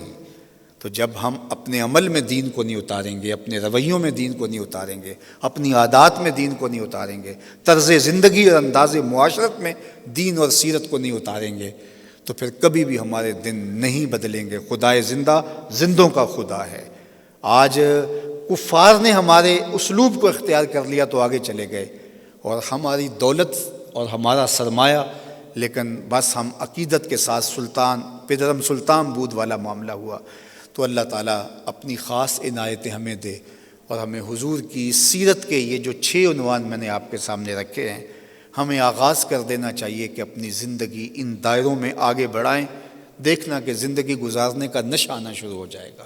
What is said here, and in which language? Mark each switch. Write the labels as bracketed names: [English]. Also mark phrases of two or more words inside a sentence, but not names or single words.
[Urdu] تو جب ہم اپنے عمل میں دین کو نہیں اتاریں گے، اپنے رویوں میں دین کو نہیں اتاریں گے، اپنی عادات میں دین کو نہیں اتاریں گے، طرز زندگی اور انداز معاشرت میں دین اور سیرت کو نہیں اتاریں گے، تو پھر کبھی بھی ہمارے دن نہیں بدلیں گے. خدائے زندہ زندوں کا خدا ہے. آج کفار نے ہمارے اسلوب کو اختیار کر لیا تو آگے چلے گئے، اور ہماری دولت اور ہمارا سرمایہ، لیکن بس ہم عقیدت کے ساتھ [Persian] پدرم سلطان بود [Urdu] والا معاملہ ہوا. تو اللہ تعالیٰ اپنی خاص عنایتیں ہمیں دے، اور ہمیں حضور کی سیرت کے یہ جو 6 عنوان میں نے آپ کے سامنے رکھے ہیں، ہمیں آغاز کر دینا چاہیے کہ اپنی زندگی ان دائروں میں آگے بڑھائیں. دیکھنا کہ زندگی گزارنے کا نشہ آنا شروع ہو جائے گا.